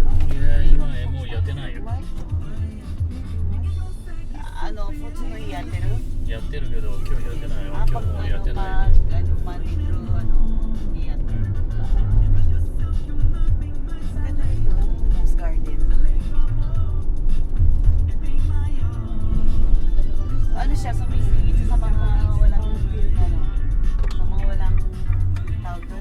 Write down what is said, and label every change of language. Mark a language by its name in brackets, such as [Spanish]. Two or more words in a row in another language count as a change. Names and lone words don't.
[Japanese] いや今もうやってないよ [Filipino] Ano, fruits no Yatero? [Japanese] やってるけど今日やってないよ Ah, 今 [Filipino] pag [Japanese] 日もうや [Filipino] ano [Japanese] ってない [Filipino] pag ano, Monday through ano, Yatero. Maganda ito, Rose Garden. Ano siya, sumisingit siya sa mga walang, ano, sa mga walang tawag doon.